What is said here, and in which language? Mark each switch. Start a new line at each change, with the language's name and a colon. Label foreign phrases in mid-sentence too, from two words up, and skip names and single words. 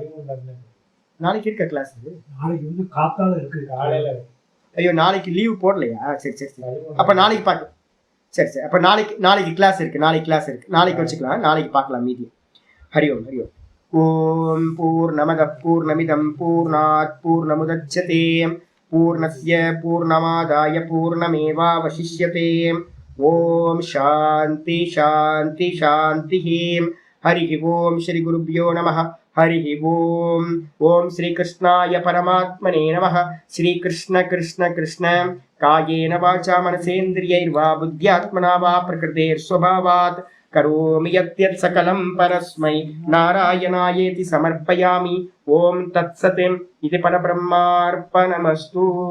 Tamil: நாளைக்கு இருக்க கிளாஸ், நாளைக்கு வந்து காத்தால இருக்கு, காலையில ஐயோ நாளைக்கு லீவ் போடலையா? சரி சரி சரி, அப்போ நாளைக்கு பார்க்கலாம். சரி சரி, அப்போ நாளைக்கு கிளாஸ் இருக்கு, நாளைக்கு வச்சுக்கலாம், நாளைக்கு பார்க்கலாம் மீதி.
Sanskrit: हरि ॐ हरि ॐ। ॐ पूर्णमद पूर्णमिदं पूर्णात् पूर्णमुदच्यते पूर्णस्य पूर्णमादाय पूर्णमेवावशिष्यते. ॐ शान्ति शान्ति शान्ति. हरि ॐ श्री गुरुभ्यो नमः। हरि ॐ. ॐ श्री कृष्णाय परमात्मने नमः. श्री कृष्ण कृष्ण कृष्ण कायेन वाचा मनसेन्द्रियैर्वा बुद्ध्यात्मना वा प्रकृतेर्स्वभावात् करोमि यद्यत् सकलं परस्मै नारायणायेति समर्पयामि. ॐ तत्सत्। இது परब्रह्मार्पणमस्तु.